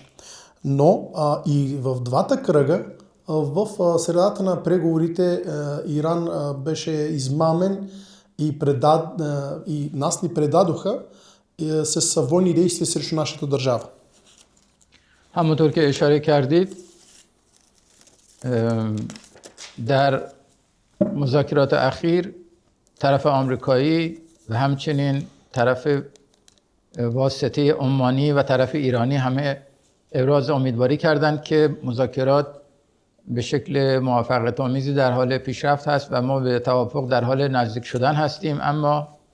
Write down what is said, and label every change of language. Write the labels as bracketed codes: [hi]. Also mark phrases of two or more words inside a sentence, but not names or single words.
[bg] Но и в двата кръга, в средата на преговорите, Иран беше измамен и нас ни предадоха с военни действия срещу нашата държава. [fa] همونطور که اشاره کردید در مذاکرات اخیر طرف آمریکایی و همچنین طرف واسطه عمانی و طرف ایرانی همه ابراز امیدواری کردند که مذاکرات به شکل موافقت آمیزی در حال پیشرفت هست و ما به توافق در حال نزدیک شدن هستیم، اما